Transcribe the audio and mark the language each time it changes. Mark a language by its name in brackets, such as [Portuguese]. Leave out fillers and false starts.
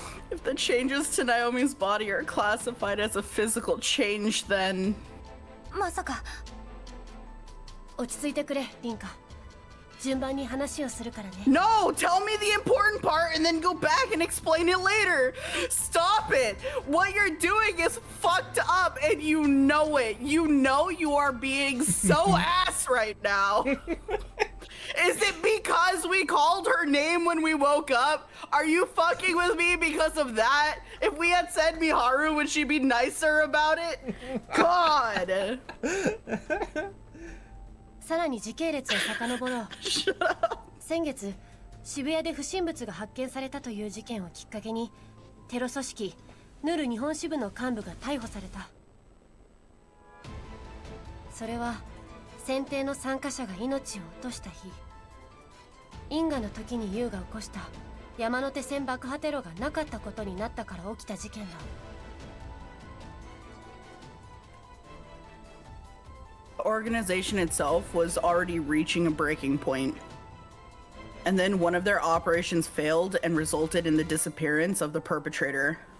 [English] If the changes to Naomi's body are classified as a physical change, then [Japanese] まさか。落ち着いてくれ、リンカ。順番に話をするからね。 [English] no, tell me the important part and then go back and explain it later. Stop it. What you're doing is fucked up and you know it. You know you are being so ass right now. Is it because we called her name when we woke up? Are you fucking with me because of that? If we had said Miharu, would she be nicer about it? God. [Japanese] さらに時系列を遡ろう。先月、渋谷で不審物が発見されたという事件をきっかけに、テロ組織ヌル日本支部の幹部が逮捕された。それは選定の参加者が命を落とした日、因果の時にユウが起こした山手線爆破テロがなかったことになったから起きた事件だ。 [English] The organization itself was already reaching a breaking point. And then one of their operations failed and resulted in the disappearance of the perpetrator.